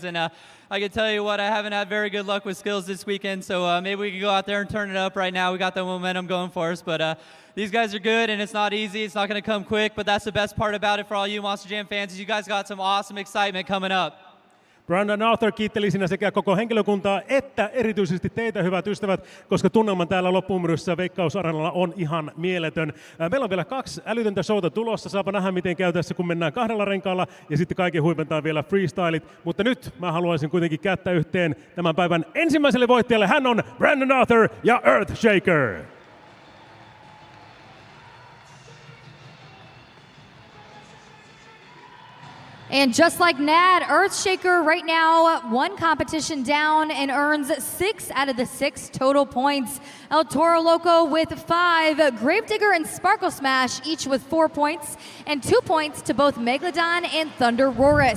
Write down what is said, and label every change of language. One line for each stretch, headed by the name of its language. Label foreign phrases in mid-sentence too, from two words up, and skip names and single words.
English: And I can tell you what, I haven't had very good luck with skills this weekend, so maybe we can go out there and turn it up right now. We got the momentum going for us, but these guys are good, and it's not easy. It's not going to come quick, but that's the best part about it for all you Monster Jam fans is you guys got some awesome excitement coming up.
Finnish: Brandon Arthur kiitteli sinä sekä koko henkilökuntaa että erityisesti teitä, hyvät ystävät, koska tunnelma täällä loppumyryssä Veikkaus-arenalla on ihan mieletön. Meillä on vielä 2 älytöntä showta tulossa, saapa nähdä miten käy tässä, kun mennään 2 renkaalla ja sitten kaiken huipentaa vielä freestylit. Mutta nyt mä haluaisin kuitenkin kättä yhteen tämän päivän ensimmäiselle voittajalle. Hän on Brandon Arthur ja Earthshaker.
English: And just like Nad, Earthshaker right now 1 competition down and earns 6 out of the 6 total points. El Toro Loco with 5, Gravedigger and Sparkle Smash each with 4 points, and 2 points to both Megalodon and Thunder Rorus.